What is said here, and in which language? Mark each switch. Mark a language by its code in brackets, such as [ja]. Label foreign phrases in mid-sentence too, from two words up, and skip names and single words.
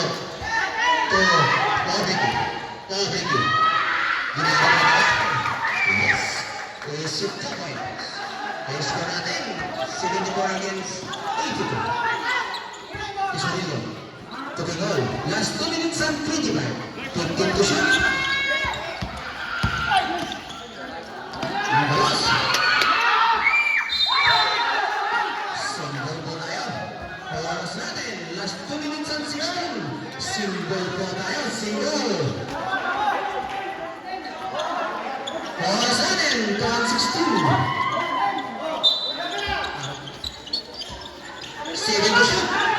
[en] To Ovidio. Yes. Is 50 points. [tl] Score natin 74 against 82. [en] Isolillo. To the goal. Last 2 minutes and 25. 15 to shoot. [tl] Balas. Simbol po tayo. Oras natin. [en] Last 2 minutes and 16. [tl] Simbol po tayo. Single. Oras natin. [en] 2:16. 7 to shoot.